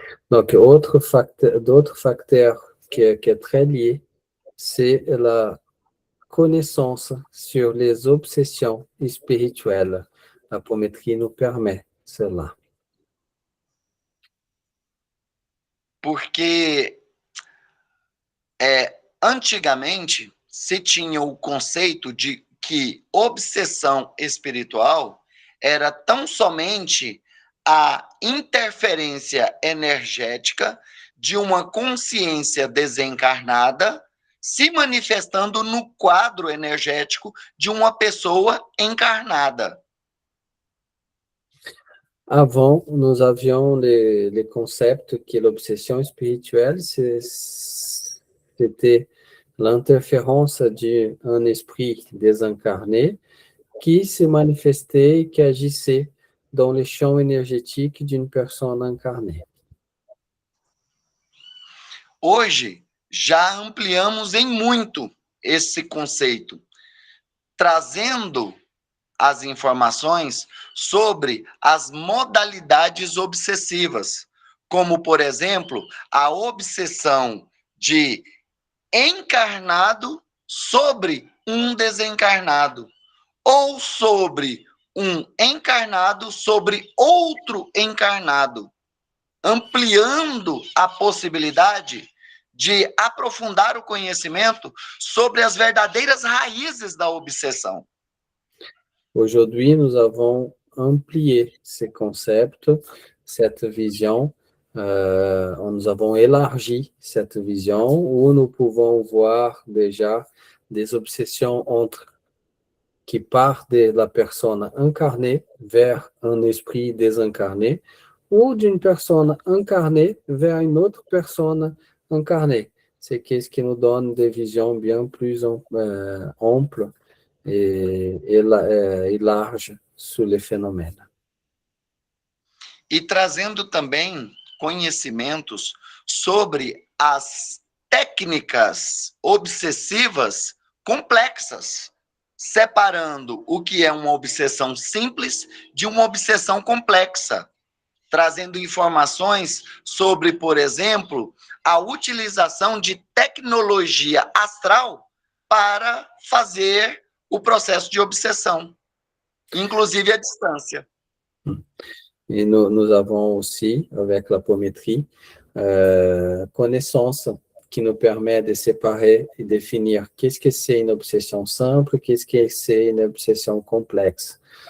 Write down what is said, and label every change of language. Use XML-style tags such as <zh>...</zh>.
<fr>Donc, d'autres facteurs qui est très lié, c'est la connaissance sur les obsessions spirituelles. L'apométrie nous permet cela.</fr> <pt>Porque antigamente se tinha o conceito de que obsessão espiritual era tão somente a interferência energética de uma consciência desencarnada se manifestando no quadro energético de uma pessoa encarnada.</pt> <fr>Avant, nous avions les concepts que l'obsession spirituelle, c'était l'interférence d'un esprit désincarné qui se manifestait et qui agissait dans le champ énergétique d'une personne incarnée.</fr> <pt>Hoje, já ampliamos em muito esse conceito, trazendo as informações sobre as modalidades obsessivas, como, por exemplo, a obsessão de encarnado sobre um desencarnado, ou sobre um encarnado sobre outro encarnado, ampliando a possibilidade de aprofundar o conhecimento sobre as verdadeiras raízes da obsessão.</pt> <fr>Aujourd'hui, nous avons amplié ces concepts, cette vision, nous avons élargi cette vision où nous pouvons voir déjà des obsessions qui partent de la personne incarnée vers un esprit désincarné, ou d'une personne incarnée vers une autre personne incarnée. C'est ce qui nous donne des visions bien plus amples et larges sur les phénomènes.</fr> <pt>E trazendo também conhecimentos sobre as técnicas obsessivas complexas, separando o que é uma obsessão simples de uma obsessão complexa, trazendo informações sobre, por exemplo, a utilização de tecnologia astral para fazer o processo de obsessão, inclusive à distância.</pt> <fr>Et nous avons aussi, avec l'apométrie, connaissance qui nous permet de séparer et définir qu'est-ce que c'est une obsession simple, qu'est-ce que c'est une obsession complexe.</fr>